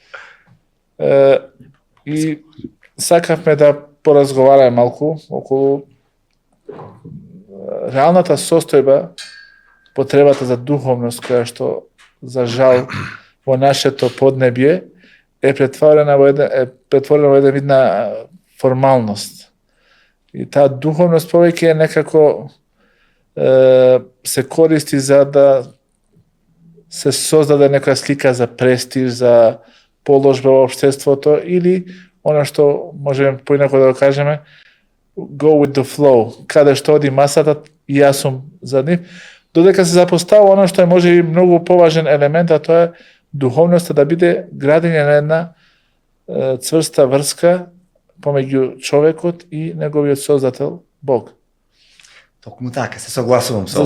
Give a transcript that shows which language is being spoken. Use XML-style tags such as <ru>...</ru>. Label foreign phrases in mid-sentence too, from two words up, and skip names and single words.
<mk>И сакавме да поразговараме малку околу реалната состојба, потребата за духовност која што за жал во нашето поднебје е претворена во еден вид на формалност. И таа духовност повеќе е некако се користи за да се создаде некоја слика за престиж, за положба во општеството или она што можеме поинако да го кажеме</mk> <en>go with the flow,</en> <mk>каде што оди масата и јас сум за нив, додека се запостава она што е можеби многу поважен елемент, а тоа е духовноста да биде градење на една цврста врска помеѓу човекот и неговиот создател Бог. Токму така, се согласувам со</mk>